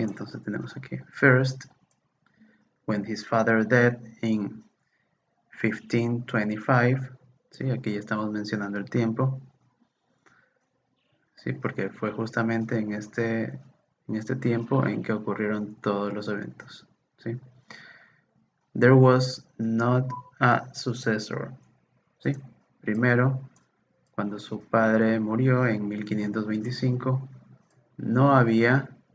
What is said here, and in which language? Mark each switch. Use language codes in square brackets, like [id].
[es] Entonces tenemos aquí [en] first, when his father died in 1525. [es] ¿Sí? Aquí ya estamos mencionando el tiempo. Sí, porque fue justamente en este tiempo en que ocurrieron todos los eventos. ¿Sí? [en] There was not a successor. [es] ¿Sí? Primero, cuando su padre murió en 1525, no había,